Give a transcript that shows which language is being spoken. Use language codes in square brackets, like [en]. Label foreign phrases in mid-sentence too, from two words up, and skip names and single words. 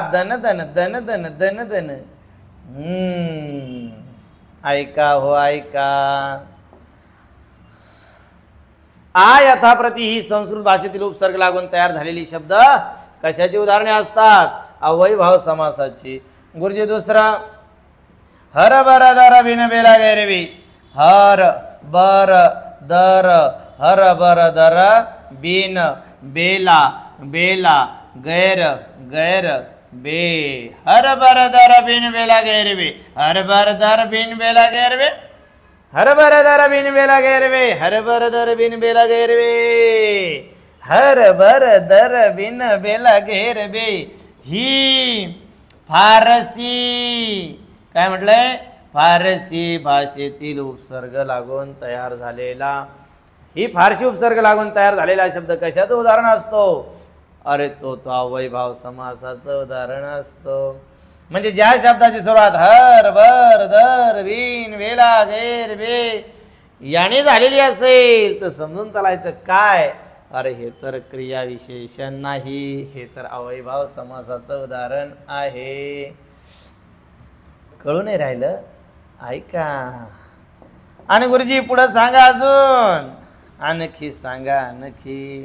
[mr] धन धन धन धन धन धन. ऐका हो ऐका. [sa] आ यथा प्रती [mr] ही संस्कृत भाषेतील उपसर्ग लागून तयार झालेली शब्द कशाची उदाहरणे असतात? अव्ययीभाव समासाची. गुरुजी दुसरा, हर बर दर बिन बेला गैरवी. हर बर दर, हर बर दर बिन बेला, बेला गैर, गैर बे. हर बर दर बिन बेला गैरवे. हर बर दर बिन बेला गैरवे. हर बर दर बिन बेला गैरवे. हर बर दर बिन बेला गैरवे. हर बर दर बिन बेला गैरवे. ही फारसी, काय म्हटलंय? फारसी भाषेतील उपसर्ग लागून तयार झालेला, ही फारसी उपसर्ग लागून तयार झालेला शब्द कशाचं उदाहरण असतो? अरे तो अव्ययीभाव समासाचं उदाहरण असतो. म्हणजे ज्या शब्दाची सुरुवात हर बर दर बिन बेला गैर बे याने झालेली असेल तर समजून चालायचं काय? अरे हे तर क्रिया विशेषण नाही, हे तर अव्ययीभाव समासाचं उदाहरण आहे. कळू नाही राहिलं? ऐका. आणि गुरुजी पुढे सांगा अजून, आणखी सांगा आणखी.